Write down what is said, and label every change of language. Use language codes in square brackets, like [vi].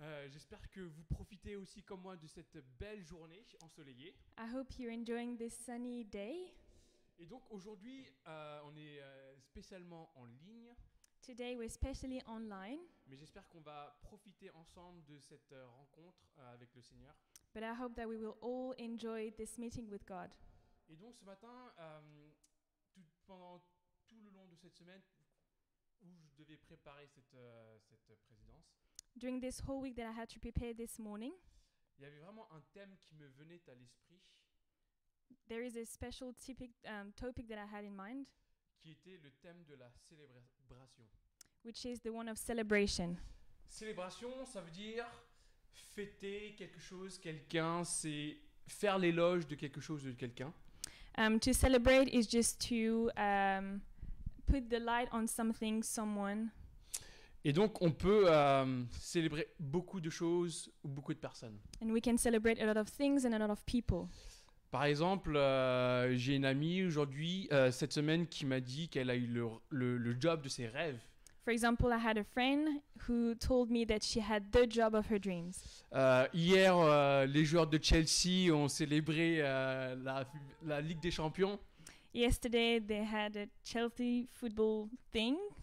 [fr] J'espère que vous profitez aussi comme moi de cette belle journée ensoleillée. [en] I hope you're enjoying this sunny day. [fr] Et donc aujourd'hui, on est spécialement en ligne, [en] Today we're especially online, [fr] mais j'espère qu'on va profiter ensemble de cette rencontre avec le Seigneur. [en] but I hope that we will all enjoy this meeting with God. [fr] Et donc ce matin, pendant tout le long de cette semaine où je devais préparer cette présidence, [en] During this whole week that I had to prepare this morning, [fr] il y avait vraiment un thème qui me venait à l'esprit, [en] there is a special topic that I had in mind, [fr] qui était le thème de la célébration. [en] which is the one of celebration. [fr] Célébration, ça veut dire fêter quelque chose, quelqu'un, c'est faire l'éloge de quelque chose, de quelqu'un. [en] To celebrate is just to put the light on something, someone. [fr] Et donc on peut célébrer beaucoup de choses ou beaucoup de personnes. [en] And we can celebrate a lot of things and a lot of people. [fr] Par exemple, j'ai une amie aujourd'hui, cette semaine, qui m'a dit qu'elle a eu le job de ses rêves. [en] For example, I had a friend who told me that she had the job of her dreams. [fr] Hier, les joueurs de Chelsea ont célébré la Ligue des Champions. [en] Yesterday, they had a Chelsea football thing.